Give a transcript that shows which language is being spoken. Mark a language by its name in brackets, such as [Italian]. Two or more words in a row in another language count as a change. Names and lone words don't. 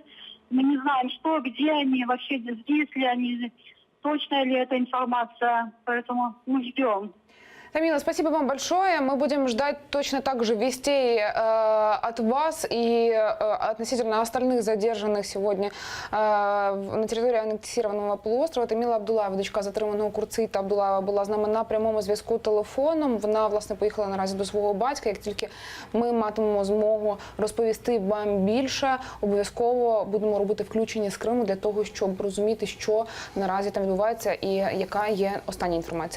[Russian] Мы не знаем, что, где они, вообще здесь ли они, точная ли эта информация. Поэтому мы ждем. Тамила, спасибо вам большое. Мы будем ждать точно так же вестей от вас и относительно остальных задержанных сегодня [Ukrainian] на території [Russian] аннексованого полуострова. [Ukrainian] Таміла Абдулаєва, дочка затриманого Курциїта Абдулаєва, була з нами на прямому зв'язку телефоном. Вона, власне, поїхала наразі до свого батька. Як тільки ми матимемо змогу розповісти вам більше, обов'язково будемо робити включення з Криму для того, щоб розуміти, що наразі там відбувається і яка є остання інформація.